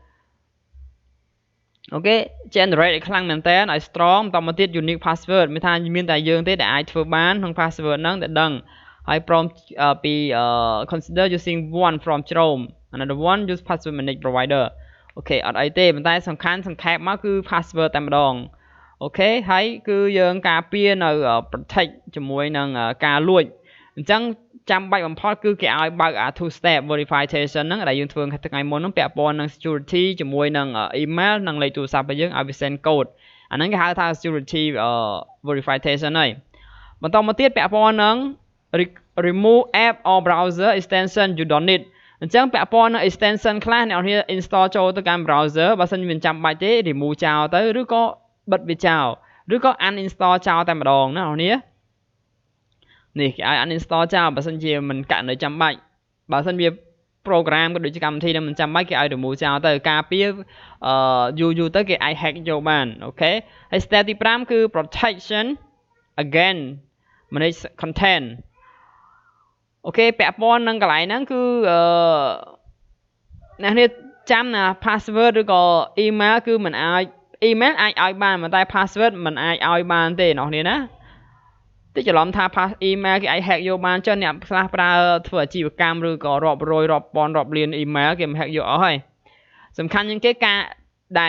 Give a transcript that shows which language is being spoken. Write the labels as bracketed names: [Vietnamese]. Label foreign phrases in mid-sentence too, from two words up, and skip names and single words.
[Khmer] អូខេ generate ឲ្យខ្លាំងមែនតើឲ្យ strong បន្តមកទៀត [English] unique password [Khmer] មានថាមានតែយើងទេដែលអាចធ្វើបានក្នុង password ហ្នឹងដែលដឹងហើយព្រមពី [English] consider using one from Chrome another one use password manage provider [Khmer] អូខេអត់អីទេប៉ុន្តែសំខាន់សង្ខេបមកគឺ password តែម្ដងអូ ខេហើយគឺយើងការពារនៅ protect ជាមួយនឹងការលួចអញ្ចឹងចាំបាច់បំផុតគឺគេឲ្យបើក [English] two step verification [Khmer] ហ្នឹងដែលយើងធ្វើថ្ងៃមុនហ្នឹងពាក់ព័ន្ធនឹង security ជាមួយនឹង email និងលេខទូរស័ព្ទរបស់យើងឲ្យវា [English] send code [Khmer] អាហ្នឹងគេហៅថា [English] security verification [Khmer] ហើយបន្តមកទៀតពាក់ព័ន្ធនឹង [English] remove app or browser extension you don't need [Khmer] អញ្ចឹងពាក់ព័ន្ធនឹង extension ខ្លះអ្នកនរ install ចូលទៅកាន់ browser បើមិនមានចាំបាច់ទេ remove ចោលទៅឬ ក៏បិទវាចោលឬក៏ uninstall ចោលតែម្ដងណាអ្នកនរនេះគេឲ្យ uninstall ចោលបើសិនជាមិនករណីចាំបាច់បើសិនវា program ក៏ដូចជាកម្មវិធីនឹងមិនចាំបាច់គេឲ្យ remove ចោលទៅការពារយូរទៅគេអាច hack យកបានអូខេហើយ step ទី5គឺ [English] protection again manage content ok [Khmer] ពាក់ព័ន្ធនឹងកន្លែងហ្នឹងគឺ អ្នកនេះចាំណា password ឬក៏ email គឺមិនអាច email អាចឲ្យបានតែ password មិនអាចឲ្យបានទេអ្នកនេះណាតែច្រឡំថា email គេអាច hack យកបានចុះអ្នកខ្លះប្រើធ្វើអាជីវកម្មឬក៏រាប់រយរាប់ពាន់រាប់លាន email គេមិន hack យកអស់ហើយសំខាន់ជាងគេការដែល